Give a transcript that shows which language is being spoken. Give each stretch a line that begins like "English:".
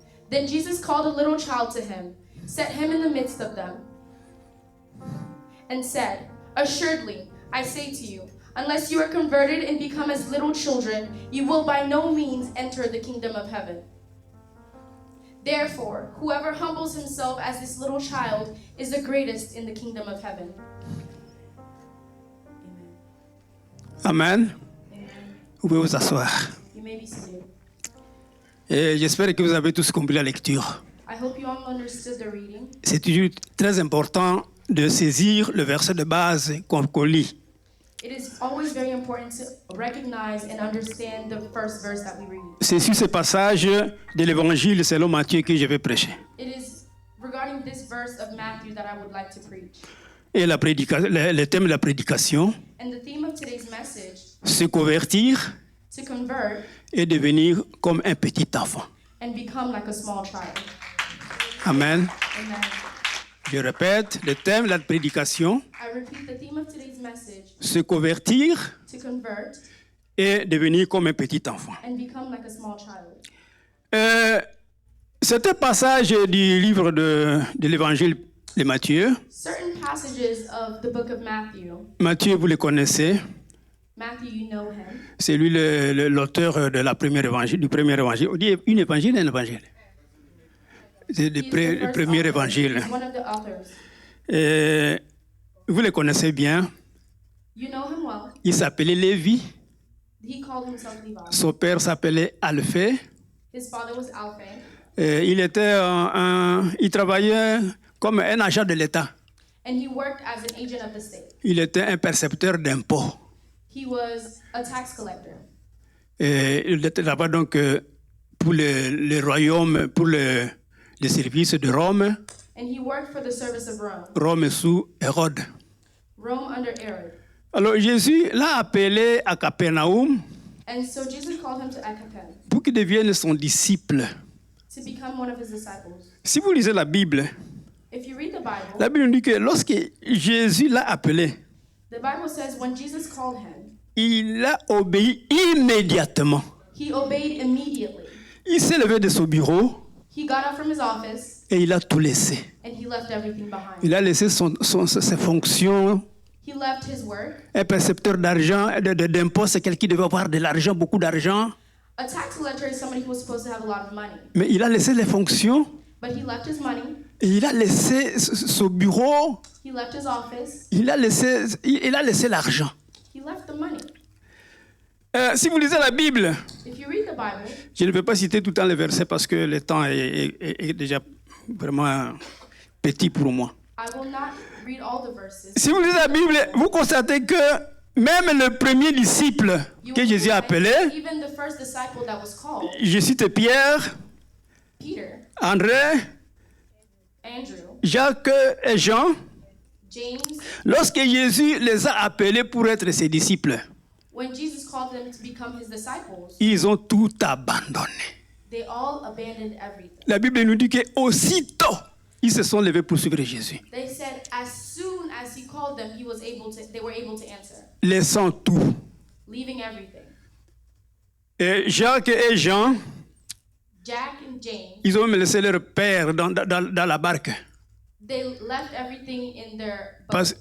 English: Then Jesus called a little child to him, set him in the midst of them, and said, "Assuredly, I say to you, unless you are converted and become as little children, you will by no means enter the kingdom of heaven. Therefore, whoever humbles himself as this little child is the greatest in the kingdom of heaven." Amen. Amen.
French: Vous pouvez vous asseoir.
English: You may be seated.
French: Et j'espère que vous avez tous compris la lecture.
English: I hope you all understood the reading.
French: C'est toujours très important de saisir le verset de base qu'on lit.
English: It is always very important to recognize and understand the first verse that we read.
French: C'est sur ce passage de l'évangile selon Matthieu que je vais prêcher.
English: It is regarding this verse of Matthew that I would like to preach.
French: Et le thème de la prédication,
English: And the theme of today's message,
French: se convertir
English: to convert
French: et devenir comme un petit enfant.
English: and become like a small child. Amen. Amen.
French: Je répète, le thème de la prédication,
English: I repeat the theme of today's message,
French: se convertir
English: to convert
French: et devenir comme un petit enfant.
English: and become like a small child.
French: C'est un passage du livre de l'évangile de Matthieu.
English: Certain passages of the book of Matthew.
French: Matthieu, vous le connaissez.
English: Matthew, you know him.
French: C'est lui l'auteur de la première évangile, du premier évangile. On dit une évangile et un évangile. C'est
English: He's the
French: le premier
English: author.
French: évangile.
English: He's one of the authors.
French: Et vous le connaissez bien.
English: You know him well.
French: Il s'appelait Lévi.
English: He called himself Levi.
French: Son père s'appelait Alphée.
English: His father was Alphaeus.
French: Et il travaillait comme un agent de l'État.
English: And he worked as an agent of the state.
French: Il était un percepteur d'impôts.
English: He was a tax collector.
French: Et il était là-bas donc pour le royaume, pour le service de Rome.
English: And he worked for the service of Rome.
French: Rome sous Hérode.
English: Rome under Herod.
French: Alors Jésus l'a appelé à Capernaum
English: And so Jesus called him to Akapen
French: pour qu'il devienne son disciple.
English: to become one of his disciples.
French: Si vous lisez la Bible
English: If you read the Bible
French: nous dit que lorsque Jésus l'a appelé,
English: says when Jesus called him,
French: il a obéi immédiatement.
English: he obeyed immediately.
French: Il s'est levé de son bureau
English: He got up from his office
French: et il a tout laissé.
English: and he left everything behind.
French: Il a laissé ses fonctions.
English: He left his work.
French: Un percepteur d'argent, d'impôts, c'est quelqu'un qui devait avoir de l'argent, beaucoup d'argent.
English: A tax collector is somebody who was supposed to have a lot of money.
French: Mais il a laissé les fonctions
English: But he left his money.
French: et il a laissé son bureau.
English: He left his office.
French: Il a laissé l'argent.
English: He left the money.
French: Si vous lisez la Bible,
English: If you read the Bible,
French: je ne vais pas citer tout le temps les versets parce que le temps est déjà vraiment petit pour moi.
English: I will not read all the verses.
French: Si vous lisez la Bible, vous constatez que même le premier disciple que Jésus a appelé,
English: Even the first disciple that was called,
French: je cite Pierre,
English: Peter,
French: André,
English: Andrew,
French: Jacques et Jean,
English: James,
French: lorsque Jésus les a appelés pour être ses disciples,
English: when Jesus called them to become his disciples,
French: ils ont tout abandonné.
English: they all abandoned everything.
French: La Bible nous dit qu'aussitôt ils se sont levés pour suivre Jésus,
English: They said as soon as he called them, they were able to answer,
French: laissant tout.
English: leaving everything.
French: Et Jacques et Jean,
English: Jack and James,
French: ils ont même laissé leur père dans la barque.
English: they left everything in their boat.